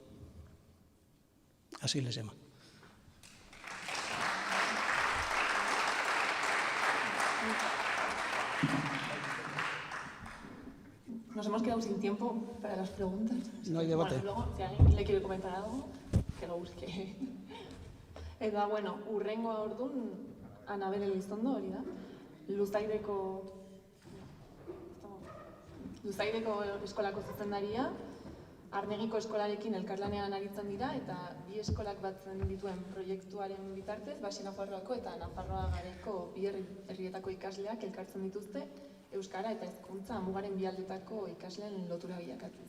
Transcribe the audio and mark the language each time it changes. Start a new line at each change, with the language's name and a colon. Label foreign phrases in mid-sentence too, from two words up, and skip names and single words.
Spanish: Así les llaman. Nos hemos quedado sin tiempo para las preguntas. No hay debate. Bueno, luego, si alguien le quiere comentar algo, que lo busque.
Basque: Eta, bueno, urrengoa ordun Anabel Elizondo hori da. Luzaideko Luzaideko eskolako zuzendaria, Arnegiko eskolarekin elkarlanean aritzen dira eta bi eskolak batzen dituen proiektuaren bitartez, Baxi Nafarroako eta Nafarroa Garaiko bi herrietako ikasleak elkartzen dituzte euskara eta hezkuntza mugaren bi aldetako ikasleen lotura bilakatuz.